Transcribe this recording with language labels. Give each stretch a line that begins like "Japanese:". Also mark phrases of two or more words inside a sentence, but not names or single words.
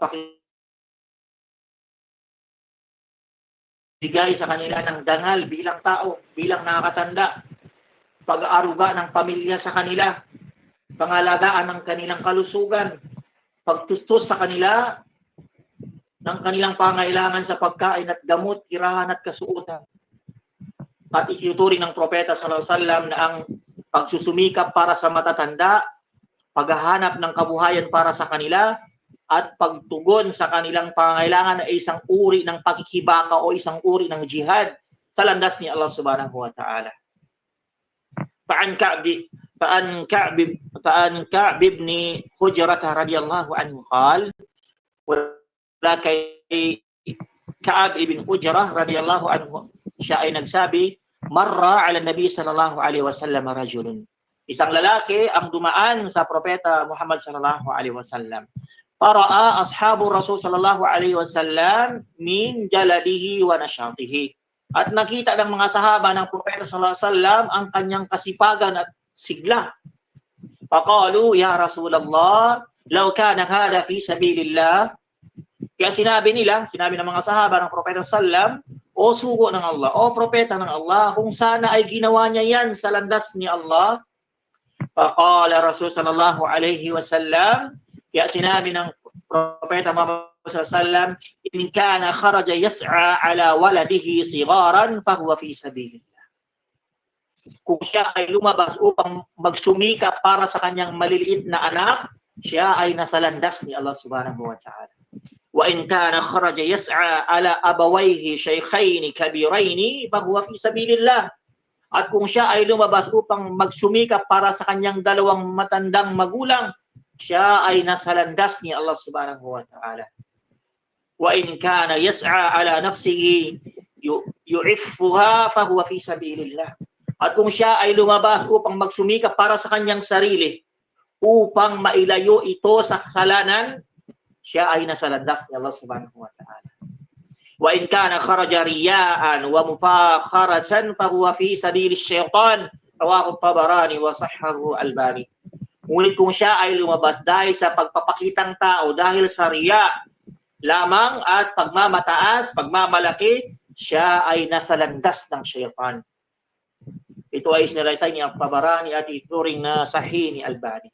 Filipino: bigay sa kanila ng dangal bilang tao, bilang nakakatanda, pag-aaruga ng pamilya sa kanila, pangalagaan ng kanilang kalusugan, pagtustos sa kanila ng kanilang pangailangan sa pagkain at gamot, tirahan at kasuotan. At itinuturing ng Propeta
Arabic: صلى الله عليه وسلم
Filipino: na ang pagsusumikap para sa matatanda, paghahanap ng kabuhayan para sa kanila, at pagtugon sa kanilang pangangailangan ay isang uri ng pakikibaka o isang uri ng jihad sa landas ni Allah
Arabic: سبحانه وتعالى. فعن كعب بن عجرة رضي الله عنه قال,
Filipino: wala kay
Arabic: Ka'b ibn Hujrah رضي الله عنه,
Filipino: siya ay nagsabi,
Arabic: مر على النبي صلى الله عليه وسلم رجل.
Filipino: Isang lalaki ang dumaan sa Propeta Muhammad
Arabic: صلى الله عليه وسلم. فرأى أصحاب رسول صلى الله عليه وسلم من جلده ونشاطه.
Filipino: At nakita ng mga sahaba ng Propeta
Arabic: صلى الله عليه وسلم
Filipino: ang kanyang kasipagan at sigla.
Arabic: فقالوا يا رسول الله لو كان هذا في سبيل الله.
Filipino: Kaya sinabi ng mga sahaba ng Propeta sallam, o sugo ng Allah, o propeta ng Allah, kung sana ay ginawa niya yan sa landas ni Allah.
Arabic: فقال رسول صلى الله عليه وسلم,
Filipino: kaya sinabi ng Propeta Muhammad sallam,
Arabic: إن كان خرج يسعى على ولده صغارا فهو في سبيل الله.
Filipino: Kung siya ay lumabas upang magsumikap para sa kanyang maliliit na anak, siya ay nasa landas ni Allah
Arabic: سبحانه وتعالى. وإن كان خرج يسعى على أبويه شيخين كبيرين فهو في سبيل الله.
Filipino: At kung siya ay lumabas upang magsumikap para sa kanyang dalawang matandang magulang, siya ay nasa landas ni Allah
Arabic: سبحانه وتعالى. وإن كان يسعى على نفسه يعفها فهو في سبيل الله.
Filipino: At kung siya ay lumabas upang magsumikap para sa kanyang sarili, upang mailayo ito sa kasalanan, siya ay nasa landas ni Allah
Arabic: سبحانه وتعالى. وإن كان خرج رياء ومفاخرة فهو في سبيل الشيطان. رواه الطبراني وصححه الألباني.
Filipino: Ngunit kung siya ay lumabas dahil sa pagpapakitang tao, dahil sa riya lamang at pagmamataas, pagmamalaki, siya ay nasa landas ng syaitan. Ito ay sinalaysay ni Tabarani at ituring na sahih ni Albani.